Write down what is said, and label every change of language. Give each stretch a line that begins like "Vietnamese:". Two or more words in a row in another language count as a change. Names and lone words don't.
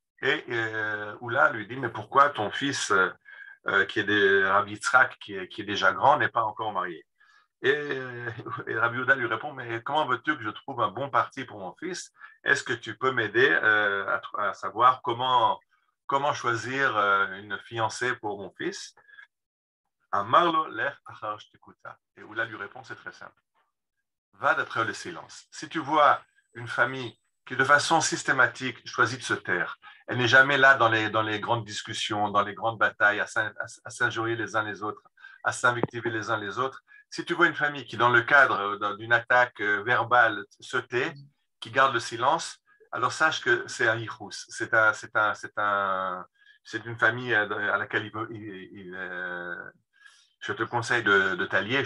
French: Et Oula lui dit, mais pourquoi ton fils, qui est Rabbi Yitzhak, qui est déjà grand, n'est pas encore marié? Et Rabbi Yehuda lui répond, mais comment veux-tu que je trouve un bon parti pour mon fils? Est-ce que tu peux m'aider à savoir comment choisir une fiancée pour mon fils?
Aramaic: אמר ליה לך אחר שתיקותא.
French: Et Oula lui répond, c'est très simple. Va d'après le silence. Si tu vois une famille qui, de façon systématique, choisit de se taire, elle n'est jamais là dans les grandes discussions, dans les grandes batailles, à s'injurier les uns les autres, à s'invectiver les uns les autres. Si tu vois une famille qui, dans le cadre d'une attaque verbale, se tait, qui garde le silence, alors sache que c'est un yichus, c'est une famille à laquelle je te conseille de t'allier.